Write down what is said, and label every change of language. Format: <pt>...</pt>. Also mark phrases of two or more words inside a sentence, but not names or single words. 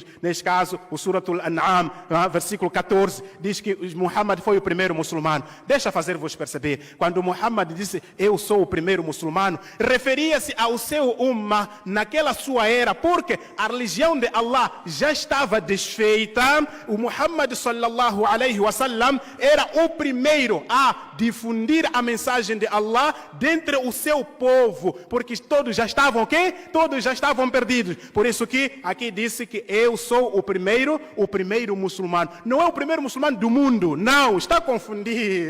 <pt>Neste caso, o Suratul An'am, versículo 14, diz que Muhammad foi o primeiro muçulmano. Deixa fazer-vos perceber, quando Muhammad disse, eu sou o primeiro muçulmano, referia-se ao seu ummah naquela sua era, porque a religião de Allah já estava desfeita. O Muhammad</pt> <ar>صلى الله عليه وسلم</ar> <pt>era o primeiro a difundir a mensagem de Allah dentre o seu povo, porque todos já estavam quê? Todos já estavam perdidos. Por isso que aqui disse que eu sou o primeiro muçulmano. Não é o primeiro muçulmano do mundo, não, está a confundir.</pt>